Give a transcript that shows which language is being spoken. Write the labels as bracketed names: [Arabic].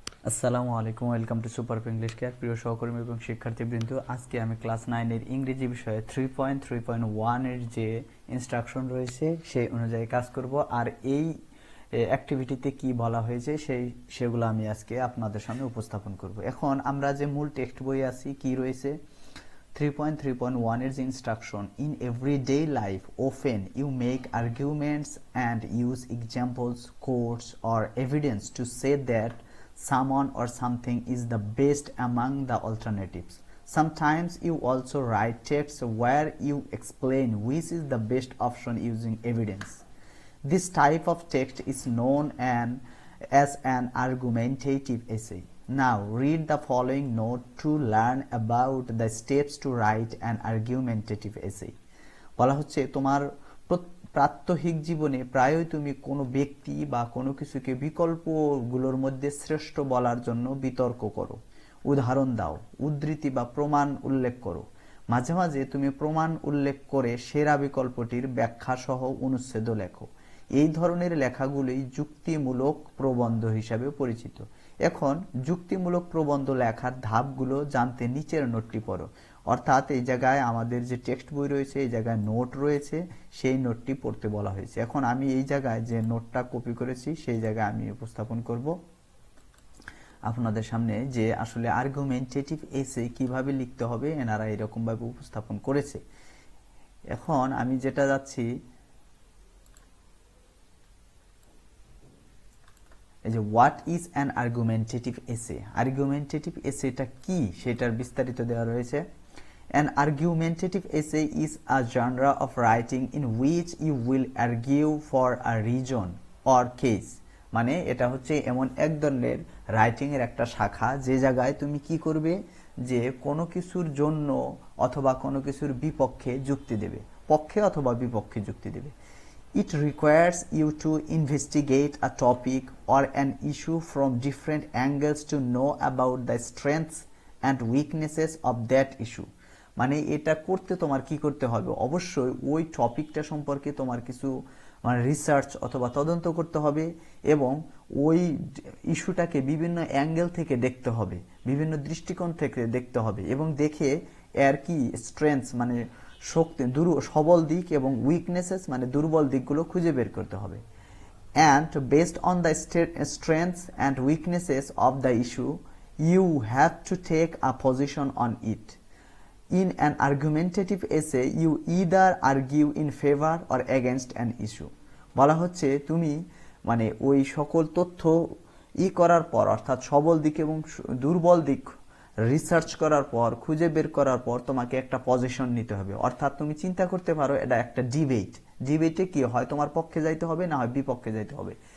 [Bangla] আসসালামু আলাইকুম, [English] Welcome to super English care. [Bangla] প্রিয় সহকর্মী এবং শিক্ষার্থীবৃন্দ, আজকে আমি ক্লাস 9 এর ইংরেজি বিষয়ে 3.3.1 এর যে ইনস্ট্রাকশন রয়েছে সেই অনুযায়ী কাজ করব। আর এই অ্যাক্টিভিটিতে কি বলা হয়েছে সেগুলো আমি আজকে আপনাদের সামনে উপস্থাপন করব। এখন আমরা যে মূল টেক্সট বই আছি কি রয়েছে 3.3.1 এর যে instruction, [English] In everyday life often you make arguments and use examples, quotes or evidence to say that someone or something is the best among the alternatives. Sometimes you also write texts where you explain which is the best option using evidence. This type of text is known as an argumentative essay. Now read the following note to learn about the steps to write an argumentative essay. [Bangla] বলা হচ্ছে তোমার প্রাত্যহিক জীবনে প্রায়ই তুমি কোনো ব্যক্তি বা কোনো কিছুকে বিকল্পগুলোর মধ্যে শ্রেষ্ঠ বলার জন্য বিতর্ক করো, উদাহরণ দাও, উদ্ধৃতি বা প্রমাণ উল্লেখ করো। মাঝে মাঝে তুমি প্রমাণ উল্লেখ করে সেরা বিকল্পটির ব্যাখ্যা সহ অনুচ্ছেদ লেখো। এই ধরনের লেখাগুলোই যুক্তিমূলক প্রবন্ধ হিসাবে পরিচিত। এখন যুক্তিমূলক প্রবন্ধ লেখার ধাপগুলো জানতে নিচের নোটটি পড়ো। অর্থাৎ এই জায়গায় আমাদের যে টেক্সট বই রয়েছে, এই জায়গায় নোট রয়েছে, সেই নোটটি পড়তে বলা হয়েছে। এখন আমি এই জায়গায় যে নোটটা কপি করেছি সেই জায়গায় আমি উপস্থাপন করব আপনাদের সামনে যে আসলে আর্গুমেন্টেটিভ এসে কিভাবে লিখতে হবে এনারা এরকম ভাবে উপস্থাপন করেছে। এখন আমি যেটা যাচ্ছি, এই যে [English] what is an argumentative essay, [Bangla] আর্গুমেন্টেটিভ এসেটা কি সেটার বিস্তারিত দেওয়া রয়েছে। [English] An argumentative essay is a genre of writing in which you will argue for a reason or case. [Bangla] মানে এটা হচ্ছে এমন এক ধরনের রাইটিং এর একটা শাখা যে জায়গায় তুমি কি করবে, যে কোনো কিছুর জন্য অথবা কোনো কিছুর বিপক্ষে যুক্তি দেবে, পক্ষে অথবা বিপক্ষে যুক্তি দেবে। [English] It requires you to investigate a topic or an issue from different angles to know about the strengths and weaknesses of that issue. [Bangla] মানে এটা করতে তোমার কি করতে হবে, অবশ্যই ওই টপিকটা সম্পর্কে তোমার কিছু রিসার্চ অথবা তদন্ত করতে হবে এবং ওই ইস্যুটাকে বিভিন্ন অ্যাঙ্গেল থেকে দেখতে হবে, বিভিন্ন দৃষ্টিকোণ থেকে দেখতে হবে এবং দেখে এর কি স্ট্রেংথস মানে শক্তি, সবল দিক এবং উইকনেসেস মানে দুর্বল দিকগুলো খুঁজে বের করতে হবে। [English] And based on the strengths and weaknesses of the issue, you have to take a position on it. In an argumentative essay, you either argue in favor or against an issue. [Bangla] বলা হচ্ছে তুমি মানে ওই সকল তথ্য করার পর, অর্থাৎ সবল দিক এবং দুর্বল দিক রিসার্চ করার পর, খুঁজে বের করার পর তোমাকে একটা পজিশন নিতে হবে। অর্থাৎ তুমি চিন্তা করতে পারো এটা একটা ডিবেটে কি হয়, তোমার পক্ষে যাইতে হবে না হয় বিপক্ষে যাইতে হবে।